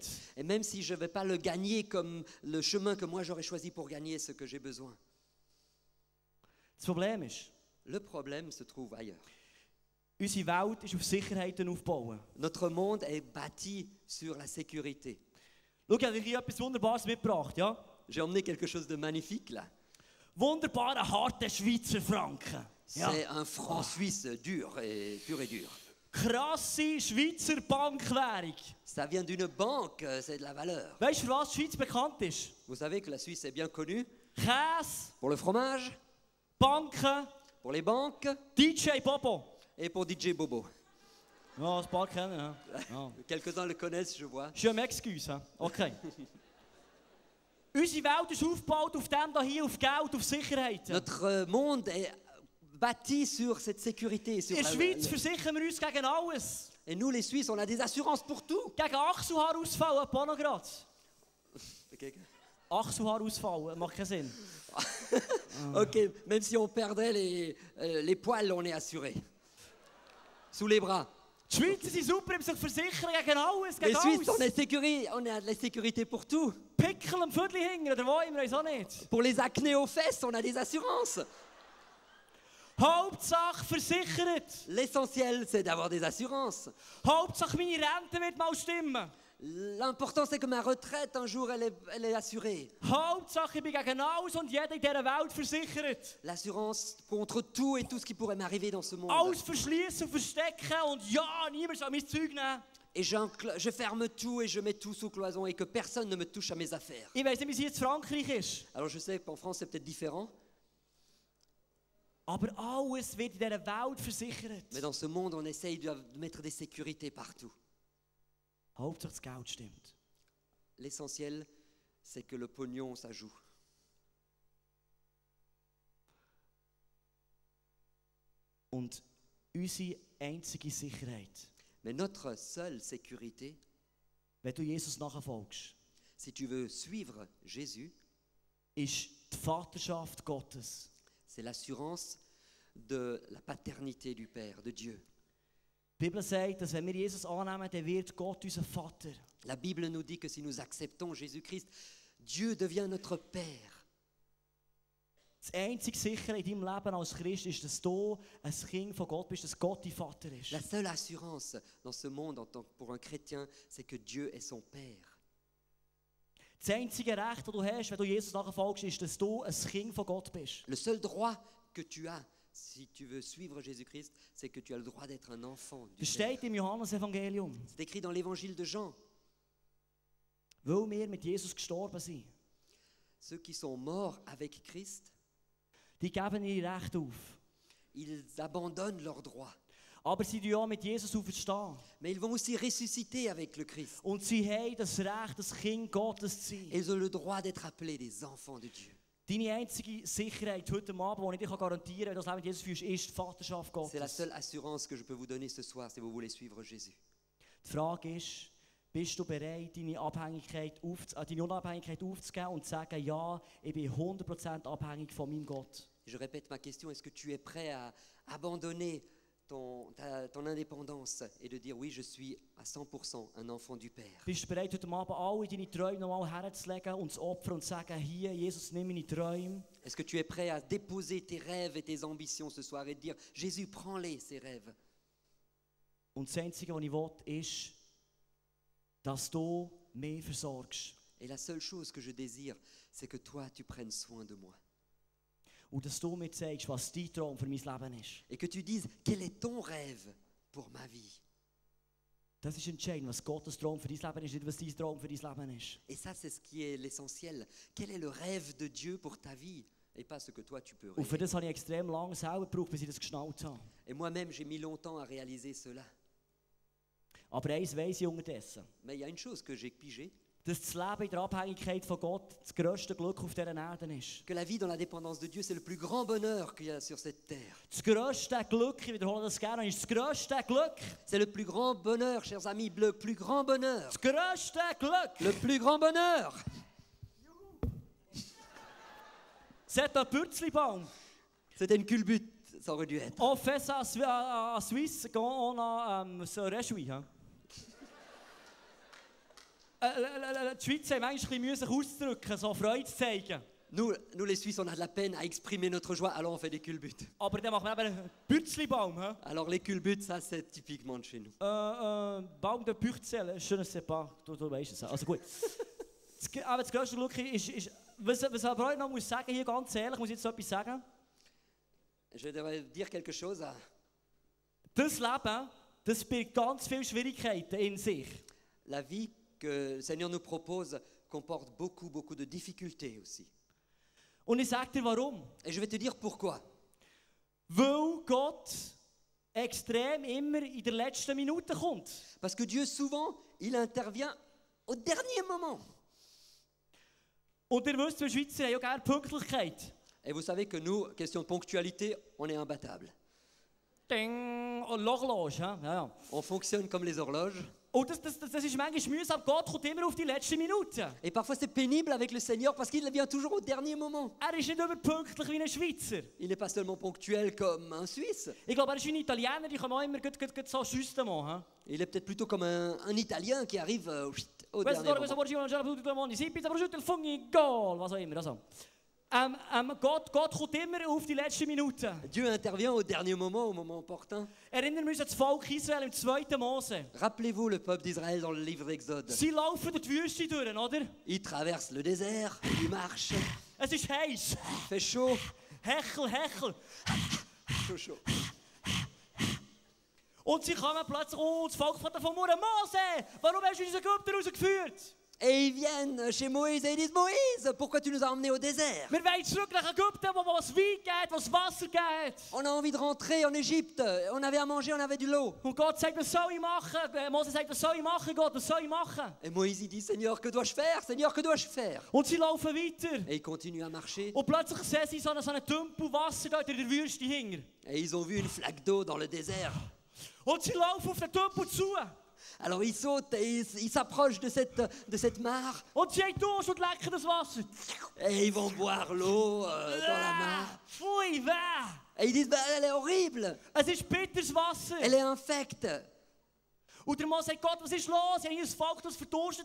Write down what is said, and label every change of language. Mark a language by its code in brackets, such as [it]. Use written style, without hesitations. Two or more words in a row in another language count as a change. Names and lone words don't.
[fr] Et même si je ne vais pas le gagner comme le chemin que moi j'aurais choisi pour gagner ce que j'ai besoin. [de] Das Problem ist, [fr] le problème se trouve ailleurs. [de] Unsere Welt ist auf Sicherheiten aufgebaut. [fr] Notre monde est bâti sur la sécurité. [de] Schau, ich habe hier etwas Wunderbares mitgebracht, ja? [fr] J'ai emmené quelque chose de magnifique là. [de] Wunderbare, harte Schweizer Franken. [fr] C'est un franc suisse dur et pur et dur. [de] Krasse Schweizer Bankwährung. [fr] Ça vient d'une banque, c'est de la valeur. [de] Weißt du, für was die Schweiz bekannt ist? [fr] Vous savez que la Suisse est bien connue. [de] Käse. [fr] Pour le fromage. [de] Banken. [fr] Pour les banques. DJ Bobo. Et pour DJ Bobo. [de] Ja, ein paar kennen, ja. Ja. [fr] Quelques-uns le connaissent, je vois. Je m'excuse, hein? Okay. [de] Unsere Welt ist aufgebaut auf dem hier, auf Geld, auf Sicherheit. [fr] Notre monde est bâti sur cette sécurité. Sur [de] In der Schweiz versichern wir uns gegen alles. [fr] Et nous, les Suisses, on a des assurances pour tout. [de] Gegen Achselhaarausfall, etwa noch gerade. Achselhaarausfall, macht keinen Sinn. [fr] Ok, même si on perdrait les poils, on est assuré. Sous les bras. [de] Die Schweizer sind super im sich versichern gegen alles, gegen [fr] Les Suisses, on a de la sécurité pour tout. [de] Pickel am Viertel hingern, oder wo immer, weiß auch nicht. [fr] Pour les acnés aux fesses, on a des assurances. [de] Hauptsache versichert. [fr] L'essentiel, c'est d'avoir des assurances. [de] Hauptsache meine Rente wird mal stimmen. [fr] L'important, c'est que ma retraite, un jour, elle est assurée. [de] Hauptsache ich bin gegen alles und jeder in dieser Welt versichert. [fr] L'assurance contre tout et tout ce qui pourrait m'arriver dans ce monde. [de] Alles verschließen, verstecken und ja, niemand soll mein Zeug nehmen. [fr] Et je ferme tout et je mets tout sous cloison et que personne ne me touche à mes affaires. [de] Ich weiss nicht, wie es hier in Frankreich ist. [fr] Alors je sais qu'en France, c'est peut-être différent. [de] Aber alles wird in dieser Welt versichert. [fr] Mais dans ce monde, on essaye de mettre des sécurités partout. [de] Hauptsache das Geld stimmt. [fr] L'essentiel, c'est que le pognon, ça joue. [de] Und unsere einzige Sicherheit, [fr] Mais notre seule sécurité, [de] wenn du Jesus nachfolgst, [fr] si tu veux suivre Jésus, [de] ist die Vaterschaft Gottes. [fr] C'est l'assurance de la paternité du Père, de Dieu. [de] Die Bibel sagt, dass wenn wir Jesus annehmen, dann wird Gott unser Vater. [fr] La Bible nous dit que si nous acceptons Jésus-Christ, Dieu devient notre Père. [de] Das einzige Sichere in deinem Leben als Christ ist, dass du ein Kind von Gott bist, dass Gott dein Vater ist. [fr] La seule assurance dans ce monde pour un chrétien, c'est que Dieu est son Père. [de] Das einzige Recht, das du hast, wenn du Jesus nachfolgst, ist, dass du ein Kind von Gott bist. [fr] Le seul droit que tu as, si tu veux suivre Jésus-Christ, c'est que tu as le droit d'être un enfant du [de] Das [fr] Père. [de] steht im Johannesevangelium. [fr] C'est écrit dans l'évangile de Jean. [de] Weil wir mit Jesus gestorben sind, [fr] Ceux qui sont morts avec Christ, [de] die geben ihre Rechte auf. [fr] ils abandonnent leurs droits. [de] Aber sie tun ja mit Jesus auferstehen. [fr] Mais ils vont aussi ressusciter avec le Christ. [de] Und sie haben das Recht, das Kind Gottes zu sein. [fr] Et ils ont le droit d'être appelés des enfants de Dieu. [de] Deine einzige Sicherheit heute Abend, die ich dir garantieren kann, wenn du das Leben mit Jesus führst, ist die Vaterschaft Gottes. [fr] C'est la seule assurance que je peux vous donner ce soir si vous voulez suivre Jésus. [de] Die Frage ist, bist du bereit, deine Unabhängigkeit aufzugeben und zu sagen, ja, ich bin 100% abhängig von meinem Gott? [fr] Je répète ma question, est-ce que tu es prêt à abandonner ton indépendance et de dire oui, je suis à 100% un enfant du Père? [de] Bist du bereit, heute Abend alle deine Träume nochmal herzulegen und zu opfern und zu sagen, hier, Jesus, nimm meine Träume? [fr] Est-ce que tu es prêt à déposer tes rêves et tes ambitions ce soir et de dire Jésus, prends-les, ces rêves? [de] Und das Einzige, was ich will, ist, dass du mich versorgst. [fr] Et la seule chose que je désire, c'est que toi, tu prennes soin de moi. [de] Und dass du mir zeigst, was dein Traum für mein Leben ist. [fr] Et que tu dises, quel est ton rêve pour ma vie? [de] Das ist entscheidend, was Gottes Traum für dein Leben ist, nicht was dein Traum für dein Leben ist. [fr] Et ça, c'est ce qui est l'essentiel. Quel est le rêve de Dieu pour ta vie? Et pas ce que toi, tu peux [de] Und für [fr] rêver. [de] das habe ich extrem lange selber gebraucht, bis ich das geschnallt habe. [fr] Et moi-même, j'ai mis longtemps à réaliser cela. [de] Aber eins weiss ich unterdessen. [fr] Mais il y a une chose que j'ai pigé, [de] Dass das Leben in der Abhängigkeit von Gott das grösste Glück auf dieser Erde ist. [fr] que la vie dans la dépendance de Dieu, c'est le plus grand bonheur qu'il y a sur cette terre. [de] Das grösste Glück, ich wiederhole das gerne, ist das grösste Glück. [fr] C'est le plus grand bonheur, chers amis, le plus grand bonheur. [de] Das grösste Glück. [fr] Le plus grand bonheur. C'est un Pürzlibaum. C'était une culbute, ça aurait dû être. On fait ça en Suisse quand on a se réjouit. Hein? [de] Die Schweizer haben manchmal ein bisschen sich auszudrücken, so Freude zu zeigen. [fr] Nous, les Suisses, on a de la peine à exprimer notre joie, alors on fait des culbutes. [de] Aber dann machen wir eben einen Pürzlibaum. [fr] Hein? Alors les culbutes, ça c'est typiquement de chez nous. Baum de Pürzel, je ne sais pas, [de] du weißt es. Also gut. Aber das grösste Glück ist was aber heute noch muss sagen, hier ganz ehrlich, muss ich jetzt etwas sagen. [fr] Je devrais dire quelque chose. [de] Das Leben, das birgt ganz viele Schwierigkeiten in sich. [fr] La vie que le Seigneur nous propose comporte beaucoup de difficultés aussi. [de] Und ich sage dir warum. [fr] Et je vais te dire pourquoi. [de] Weil Gott extrem immer in der letzten Minute kommt. [fr] Parce que Dieu souvent, il intervient au dernier moment. [de] Und ihr wisst, wir Schweizer haben ja gerne Pünktlichkeit. [fr] Et vous savez que nous, question de ponctualité, on est imbattable. [de] Ding, und L'horloge, ja, ja. [fr] On fonctionne comme les horloges. [de] Und das ist manchmal mühsam. Gott kommt immer auf die letzte Minute. [fr] Et parfois c'est pénible avec le Seigneur parce qu'il vient toujours au dernier moment. [de] Er ist nicht überpünktlich wie ein Schweizer. [fr] Il n'est pas seulement ponctuel comme un Suisse. [de] Ich glaube, er ist wie ein Italiener, die kommen auch immer so justement. [fr] Hein? Il est peut-être plutôt comme un Italien qui arrive au dernier moment. [de] Was auch immer. Also. Gott kommt immer auf die letzte Minute. [fr] Dieu intervient au dernier moment, au moment opportun. [de] Erinnern wir uns an das Volk Israel im 2. Mose. [fr] Rappelez-vous le peuple d'Israël dans le livre d'Exode. [de] Sie laufen durch die Wüste durch, oder? [fr] Ils traversent le désert, ils marchent. [de] Es ist heiß. [fr] Il fait chaud. [de] Hechel, hechel. [fr] Chaud, chaud. [de] Und sie kommen plötzlich, das Volk von Mose, warum hast du uns aus Ägypten rausgeführt? [fr] Et ils viennent chez Moïse et ils disent, Moïse, pourquoi tu nous as emmenés au désert? [de] Wir wollen zurück nach Ägypten, wo es Wein gibt, wo es Wasser gibt. [fr] On a envie de rentrer en Égypte. On avait à manger, on avait de l'eau. [de] Und Gott sagt, was soll ich machen? Mose sagt, was soll ich machen, Gott, was soll ich machen? [fr] Et Moïse il dit, Seigneur, que dois-je faire? Seigneur, que dois-je faire? [de] Und sie laufen weiter. [fr] Et ils continuent à marcher. [de] Und plötzlich sehen sie so einen Tümpel Wasser dort in der Wüste hinger. [fr] Et ils ont vu une flaque d'eau dans le désert. [de] Und sie laufen auf den Tümpel zu. [fr] Alors ils sautent et ils s'approchent de cette mare. [de] Und sie haben Durst und lecken das Wasser. [fr] Et ils vont boire l'eau dans la mare. [de] Pfui, weh. [fr] Et ils disent, elle est horrible. [de] Es ist bitteres Wasser. [fr] Elle est infecte. [de] Und der Mann sagt, Gott, was ist los? Ich habe hier ein Volk, das verdurstet.